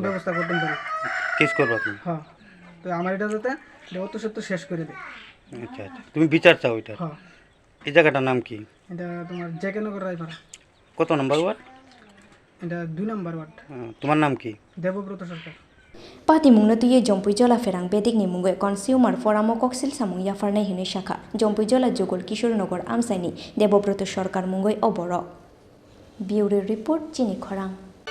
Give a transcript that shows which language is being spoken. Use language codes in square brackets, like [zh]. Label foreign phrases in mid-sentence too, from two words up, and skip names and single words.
[bn] ব্যবস্থা করতে পারি। কেস করবা তুমি? হ্যাঁ, তো আমার এটা যাতে অত সত্য শেষ করে দেয়। আচ্ছা আচ্ছা, তুমি বিচার চাও এটা? হ্যাঁ, এই জায়গাটার নাম কি? এটা তোমার জেকে নগর রায়পাড়া, কত নম্বর ওয়ার্ড? এটা 2 নম্বর ওয়ার্ড। তোমার নাম কি? দেবব্রত সরকার। [trp] Pati mungna tuye jompui jola Pherang bedik ni mungwe [en] consumer forum [trp] koksil samung yafarnai hini shakha jompui jola jogol Kishornogor amsaini Devabrata Sarkar mungoi oboro. [en] Bureau report [trp] Chini Khorang.